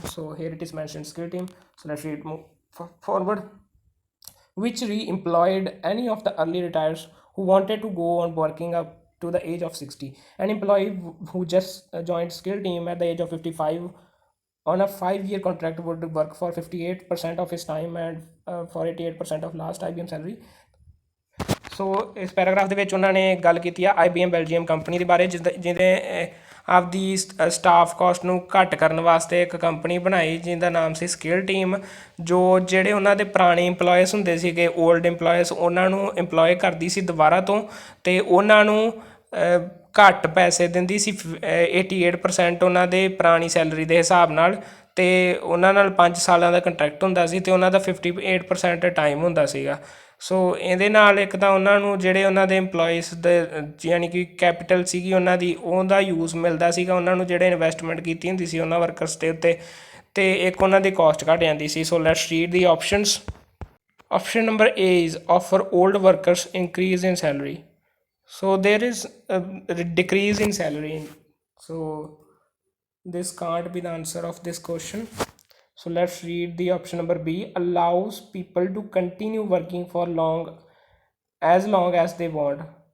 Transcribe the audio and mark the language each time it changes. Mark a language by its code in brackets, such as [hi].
[en] So here it is mentioned Skill Team. So let's read forward, which re-employed any of the early retirees who wanted to go on working up to the age of 60. An employee who just joined Skill Team at the age of 55 on a 5-year contract would work for 58% of his time and for 88% of last IBM salary. [pa] ਸੋ ਇਸ paragraph ਦੇ ਵਿੱਚ ਉਹਨਾਂ ਨੇ ਗੱਲ ਕੀਤੀ ਆ IBM Belgium company ਦੇ ਬਾਰੇ, ਜਿਹਦੇ ਆਪਦੀ ਸਟਾਫ ਕਾਸਟ ਨੂੰ ਘੱਟ ਕਰਨ ਵਾਸਤੇ ਇੱਕ ਕੰਪਨੀ ਬਣਾਈ ਜਿਹਦਾ ਨਾਮ ਸੀ ਸਕਿੱਲ ਟੀਮ, ਜੋ ਜਿਹੜੇ ਉਹਨਾਂ ਦੇ ਪੁਰਾਣੇ ਇੰਪਲੋਇਸ ਹੁੰਦੇ ਸੀਗੇ, ਓਲਡ ਇੰਪਲੋਇਸ, ਉਹਨਾਂ ਨੂੰ ਇੰਪਲੋਏ ਕਰਦੀ ਸੀ ਦੁਬਾਰਾ ਤੋਂ, ਅਤੇ ਉਹਨਾਂ ਨੂੰ ਘੱਟ ਪੈਸੇ ਦਿੰਦੀ ਸੀ 88% ਉਹਨਾਂ ਦੇ ਪੁਰਾਣੀ ਸੈਲਰੀ ਦੇ ਹਿਸਾਬ ਨਾਲ, ਅਤੇ ਉਹਨਾਂ ਨਾਲ 5 ਸਾਲਾਂ ਦਾ ਕੰਟਰੈਕਟ ਹੁੰਦਾ ਸੀ ਅਤੇ ਉਹਨਾਂ ਦਾ 58% ਟਾਈਮ ਹੁੰਦਾ ਸੀਗਾ। ਸੋ ਇਹਦੇ ਨਾਲ ਇੱਕ ਤਾਂ ਉਹਨਾਂ ਨੂੰ ਜਿਹੜੇ ਉਹਨਾਂ ਦੇ ਇੰਪਲੋਈਸ ਦੇ ਯਾਨੀ ਕਿ ਕੈਪੀਟਲ ਸੀਗੀ ਉਹਨਾਂ ਦੀ, ਉਹਦਾ ਯੂਜ਼ ਮਿਲਦਾ ਸੀਗਾ ਉਹਨਾਂ ਨੂੰ, ਜਿਹੜੇ ਇਨਵੈਸਟਮੈਂਟ ਕੀਤੀ ਹੁੰਦੀ ਸੀ ਉਹਨਾਂ ਵਰਕਰਸ ਦੇ ਉੱਤੇ, ਅਤੇ ਇੱਕ ਉਹਨਾਂ ਦੀ ਕਾਸਟ ਘੱਟ ਜਾਂਦੀ ਸੀ। [en] So let's read the options. Option number A is offer old workers increase in salary. So there is a decrease in salary. So this can't be the answer of this question. So let's read the option number B. Allows people to continue working for as long as they want.